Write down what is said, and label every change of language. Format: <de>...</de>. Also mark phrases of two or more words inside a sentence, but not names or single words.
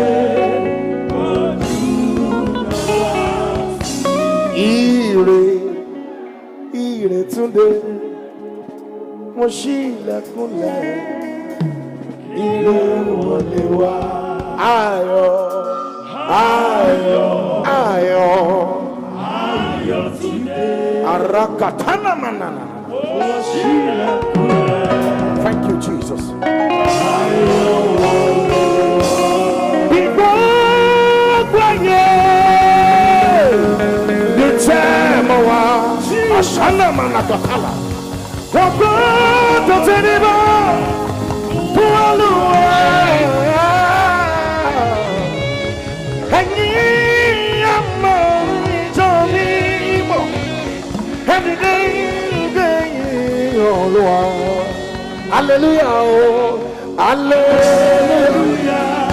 <yo>kọjú ire túnde mo ṣí ilẹ̀kùnlẹ̀ ire wọlé wá ayọ̀ túnde arakatana manana.</yo> <en>Thank you, Jesus. Ashana manakakala. Wakoto teniba. Pualua. Hangi amo jonimo. Every day, Olua. Hallelujah, oh, hallelujah.</en>